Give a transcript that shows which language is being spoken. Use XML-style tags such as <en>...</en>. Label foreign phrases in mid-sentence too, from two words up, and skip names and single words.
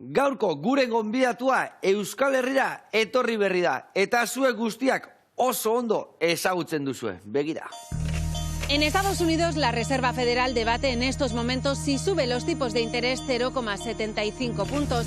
<eu>gaurko gure gonbidatua Euskal Herrira etorri berri da, eta zuek guztiak oso ondo ezagutzen duzue. Begira.</eu> <es>En Estados Unidos, la Reserva Federal debate en estos momentos si sube los tipos de interés 0,75 puntos.</es>